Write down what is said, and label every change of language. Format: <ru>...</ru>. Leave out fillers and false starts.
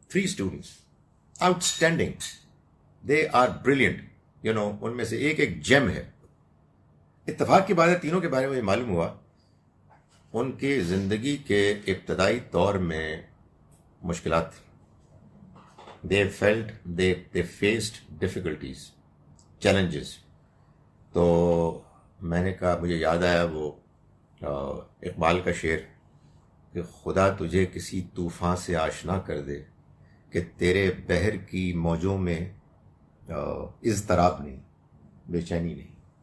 <ur>3 students out standing,</ur> <en>they are brilliant,</en> <ur>ان میں سے ایک جیم ہے. اتفاق کی بات ہے، تینوں کے بارے میں معلوم ہوا ان کی زندگی کے ابتدائی دور میں مشکلات تھیں.</ur> <en>they faced difficulties, challenges.</en> <ur>تو میں نے کہا، مجھے یاد آیا وہ اقبال کا شعر کہ خدا تجھے کسی طوفان سے آشنا کر دے کہ تیرے بحر کی موجوں میں اضطراب نہیں، بے چینی نہیں.</ur>